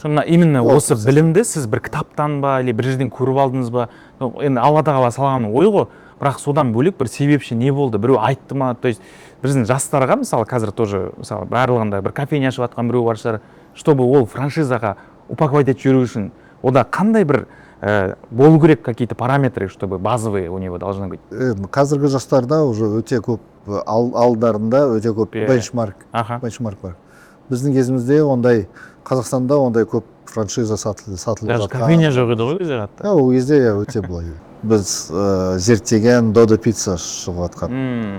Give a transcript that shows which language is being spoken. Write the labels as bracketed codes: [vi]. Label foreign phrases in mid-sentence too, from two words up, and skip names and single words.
[kk] Именно осы білімді сіз бір кітаптан ба, или бір жерден көріп алдыңыз ба? Енді Алла тағала салған ой ғой, бірақ содан бөлек бір себепші не болды? Біреу айтты ма? [ru] То есть [kk] біздің жастарға, мысалы, қазір тоже, мысалы, барлығында бір кофейня ашып жатқан біреу бар шығар, чтобы ол франшизаға упаковать етіп жүру үшін, ода қандай бір болу керек [ru] какие-то параметры, чтобы базовые у него должны быть? [kk] Қазіргі жастарда уже өте көп, алдарында өте көп бенчмарк бар. Біздің кезімізде Қазақстанда ондай көп франшиза сатылып жатқан. Даже кофейня жоқ еді ғой кезде қатты. Ол кезде өте былай. Біз зерттеген Додо пицца шығып жатқан.